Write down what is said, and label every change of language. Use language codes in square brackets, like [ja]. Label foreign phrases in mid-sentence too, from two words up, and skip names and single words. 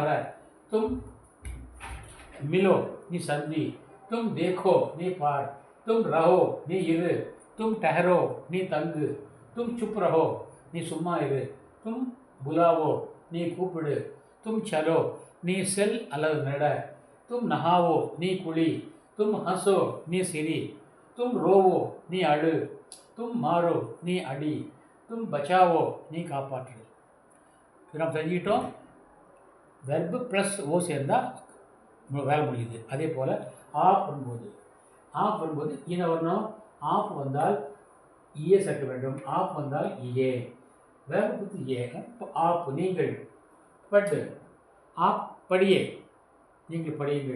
[hi] तुम मिलो, [ta] நீ சந்தி. [hi] तुम देखो, [ta] நீ பார். [hi] तुम रहो, [ta] நீ இரு. [hi] तुम ठहरो, [ta] நீ தங்கு. [hi] तुम चुप रहो, [ta] நீ சும்மா இரு. [hi] तुम बुलाओ, [ta] நீ கூப்பிடு. [hi] तुम चलो, [ta] நீ செல் அல்லது நட. [hi] तुम नहाओ, [ta] நீ குளி. [hi] तुम हंसो, [ta] நீ சிரி. [hi] तुम रोवो, [ta] நீ அழு. [hi] तुम मारो, [ta] நீ அடி. [hi] तुम बचाओ, [ta] நீ காப்பாற்று. இது நம்ம தெரிஞ்சுக்கிட்டோம். [en] verb plus [ta] ஓ சேர்ந்தால் வேலை முடியுது. அதே போல் ஆப் வரும்போது ஈன வரணும். ஆப் வந்தால் ஈயே சேர்க்க வேண்டும். ஆப் வந்தால் ஈயே. வேர்பு பற்றி ஏ. ஆப் நீங்கள். பட்டு [hi] आप पढ़िए, [ta] நீங்கள் படியுங்கள்.